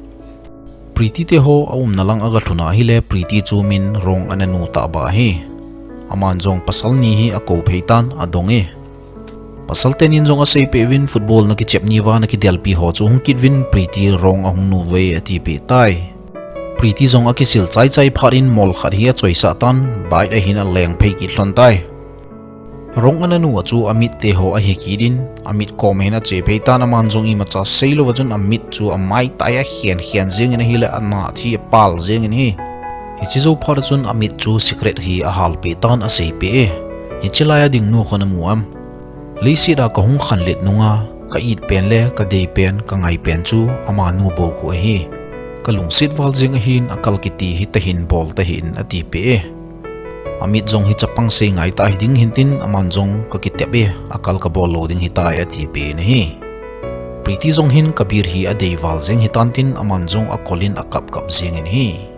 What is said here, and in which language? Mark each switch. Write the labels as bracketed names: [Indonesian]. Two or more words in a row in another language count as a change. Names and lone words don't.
[Thado Chin] priti te ho aum nalang aga thuna hi le priti chu min rong ananu ta ba hi aman jong pasal ni hi a ko pheitan adong e pasal tenin jong a sei pe win football na ki chepni wa na ki delpi ho chu hungkit win priti rong a hung nu we ati pe tai priti zong a ki sil chai chai pharin mol khat hi a choi sa tan bai a hin a leng phei ki hlon tai rong ananu chu amit te ho a hi ki din amit komena che pheitan aman jong I macha seilo wajun amit chu a mai tai a hian jing in hi le ana thi pal jing in hi chizo phar chun amit chu secret hi a hal pe tan a sei pe hi chilaya ding nu khona muam leisi da ka hung khan let nunga ka it pen le ka dei pen ka ngai pen chu ama nu bo ko hi ka lungsit wal jing hin akal kiti hi ta hin bol ta hin ati pe amit jong hi chapang se ngai ta ding hin tin aman jong ka kitebe akal ka bol loading hi ta ati pe ne hi priti jong hin kabir hi a dei wal jing hi tan tin aman jong a kolin a kap jing in hi